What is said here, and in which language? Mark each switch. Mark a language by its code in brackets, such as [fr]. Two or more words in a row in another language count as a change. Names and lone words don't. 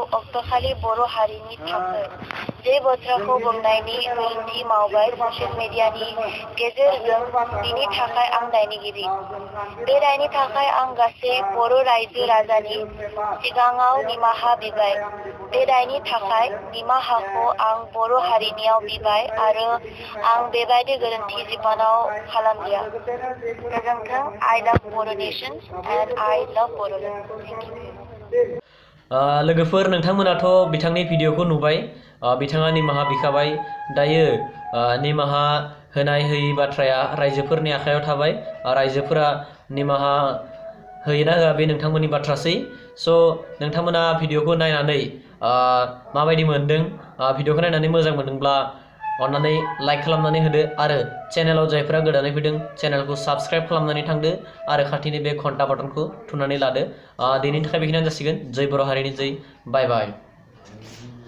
[brx] अक्ट'खालि बर' हारिनि थाखाय जे बाथ्राखौ बुंनायनि गोरोन्थि मावबाय [en] social media [brx] गेजेरजों बिनि थाखाय आं दायनिगिरि बे दायनि थाखाय आं गासै बर' रायजो राजानि सिगाङाव निमाहा बिबाय बे दायनि थाखाय निमाहाखौ आं बर' हारिनियाव बिबाय आरो आं बेबायदि गोरोन्थि जिबनाव खालामलिया गोजोन्थों [en] I love Bodo nation and I love Bodoland [brx] लोगोफोर नोंथांमोनाथ' बिथांनि भिडिअखौ नुबाय बिथाङा निमाहा बिखाबाय दायो निमाहा होनाय होयि बाथ्राया रायजोफोरनि आखायाव थाबाय रायजोफोरा निमाहा होयोना होआ बे नोंथांमोननि बाथ्रासै स' नोंथांमोना भिडिअखौ नायनानै माबायदि मोनदों भिडिअखौ नायनानै मोजां मोनदोंब्ला अन्नानै लाइक खालामनानै होदो आरो चेनेलाव जायफोरा गोदानै फैदों चेनेलखौ साबस्क्राइब खालामनानै थांदो आरो खाथिनि बे घन्टा बाटनखौ थुनानै लादो दिनैनि थाखाय बेखिनियानो जासिगोन जय बर' हारिनि जय बाय बाय